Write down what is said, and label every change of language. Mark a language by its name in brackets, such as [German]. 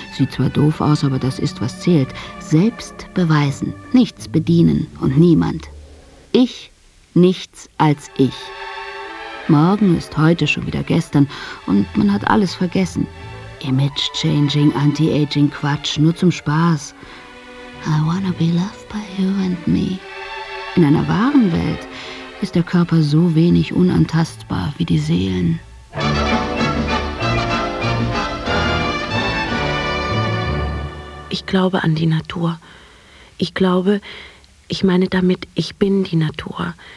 [German] Sieht zwar doof aus, aber das ist, was zählt. Selbst beweisen. Nichts bedienen und niemand. Ich, nichts als ich. Morgen ist heute schon wieder gestern und man hat alles vergessen. Image-Changing, Anti-Aging-Quatsch, nur zum Spaß. [English] I wanna be loved by you and me. [German] In einer wahren Welt ist der Körper so wenig unantastbar wie die Seelen. Ich glaube an die Natur. Ich glaube, ich meine damit, ich bin die Natur.